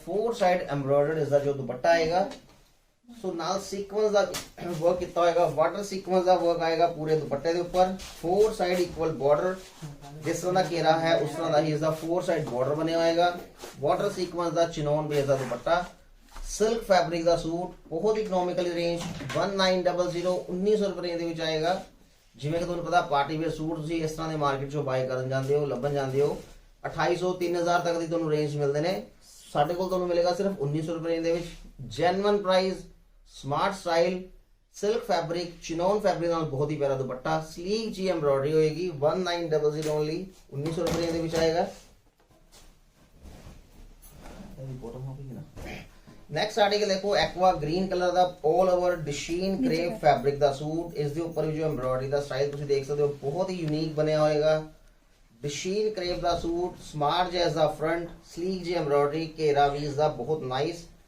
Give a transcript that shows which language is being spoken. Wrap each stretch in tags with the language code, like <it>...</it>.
<hi>4 side embroidered इसका जो दुपट्टा आएगा। सो नाल सीक्वेंस का वर्क कितना होएगा, वाटर सीक्वेंस का वर्क आएगा पूरे दुपट्टे के ऊपर। 4 साइड इक्वल बॉर्डर, जिस तरह का घेरा है उस तरह का ही इसका 4 साइड बॉर्डर बनया होएगा। वाटर सीक्वेंस का चिनॉन बेस का दुपट्टा, सिल्क फैब्रिक का सूट, बहुत इकोनॉमिकली रेंज 1900 1900 रुपए रेंज</hi> <pa>ਵਿੱਚ ਆਏਗਾ। ਜਿਵੇਂ ਕਿ ਤੁਹਾਨੂੰ ਪਤਾ ਪਾਰਟੀ ਵੇਅਰ ਸੂਟ ਤੁਸੀਂ ਇਸ ਤਰ੍ਹਾਂ ਦੇ ਮਾਰਕੀਟ ਚੋਂ ਬਾਈ ਕਰਨ ਜਾਂਦੇ ਹੋ, ਲੱਭਣ ਜਾਂਦੇ ਹੋ 2800 3000 ਤੱਕ ਦੀ ਤੁਹਾਨੂੰ ਰੇਂਜ ਮਿਲਦੇ ਨੇ। ਸਾਡੇ ਕੋਲ ਤੁਹਾਨੂੰ ਮਿਲੇਗਾ ਸਿਰਫ 1900 ਰੁਪਏ ਰੇਂਜ ਦੇ ਵਿੱਚ। Genuine ਪ੍ਰਾइस, smart style, silk fabric, chinon fabric ਨਾਲ ਬਹੁਤ ਹੀ ਪਿਆਰਾ ਦੁਪੱਟਾ, स्लीक जी एम्ब्रॉयडरी होएगी। 1900 ओनली 1900 रुपए ਦੇ ਵਿੱਚ ਆਏਗਾ।</pa> <hi>नेक्स्ट आर्टिकल देखो एक्वा ग्रीन कलर का ऑल ओवर डशीन क्रेप फैब्रिक का सूट। इस दे ऊपर भी जो एम्ब्रॉयडरी का स्टाइल तुम देख सकते हो, बहुत ही यूनिक बनया होएगा। डशीन क्रेप का सूट, स्मार्ट जैसा फ्रंट, स्लीक जी एम्ब्रॉयडरी, घेरा भी इसका बहुत नाइस।</hi>